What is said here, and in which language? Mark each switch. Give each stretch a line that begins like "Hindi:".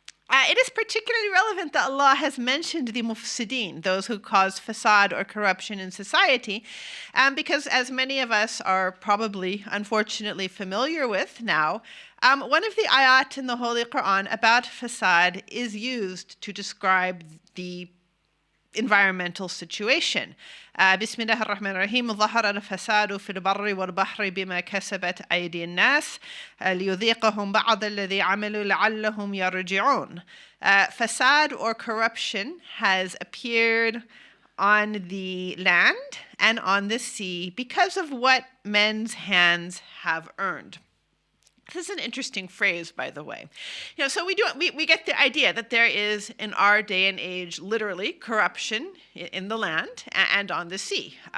English: It is particularly relevant that Allah has mentioned the mufsideen, those who cause fasad or corruption in society, because as many of us are probably, unfortunately, familiar with now, one of the ayat in the Holy Qur'an about fasad is used to describe the environmental situation.
Arabic: بسم الله الرحمن الرحيم ظهر الفساد في البر والبحر بما كسبت أيدي الناس ليذيقهم بعض الذي عملوا لعلهم يرجعون.
English: Fasad or corruption has appeared on the land and on the sea because of what men's hands have earned. This is an interesting phrase, by the way. So we get the idea that there is, in our day and age, literally corruption in the land and on the sea.